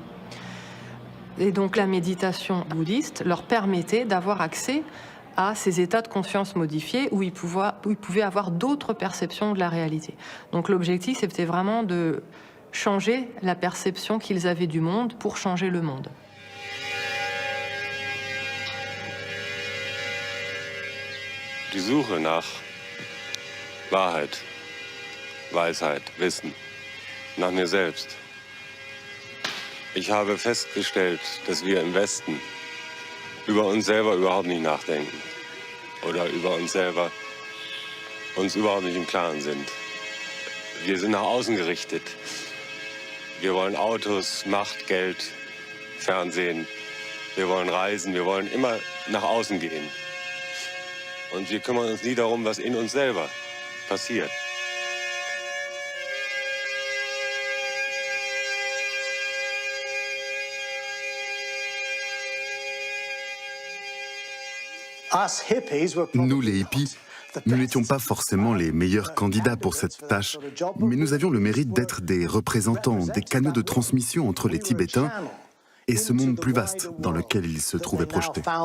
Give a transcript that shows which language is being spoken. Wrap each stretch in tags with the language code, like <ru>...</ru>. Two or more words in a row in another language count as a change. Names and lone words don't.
<fr>Et donc la méditation bouddhiste leur permettait d'avoir accès à ces états de conscience modifiés où ils pouvaient avoir d'autres perceptions de la réalité. Donc l'objectif, c'était vraiment de changer la perception qu'ils avaient du monde pour changer le monde.</fr> <de>Die Suche nach Wahrheit, Weisheit, Wissen, nach mir selbst. Ich habe festgestellt, dass wir im Westen über uns selber überhaupt nicht nachdenken oder über uns selber uns überhaupt nicht im Klaren sind. Wir sind nach außen gerichtet. Wir wollen Autos, Macht, Geld, Fernsehen. Wir wollen reisen. Wir wollen immer nach außen gehen. Und wir kümmern uns nie darum, was in uns selber passiert.</de> <fr>Nous, les hippies, nous n'étions pas forcément les meilleurs candidats pour cette tâche, mais nous avions le mérite d'être des représentants, des canaux de transmission entre les Tibétains et ce monde plus vaste dans lequel ils se trouvaient projetés.</fr>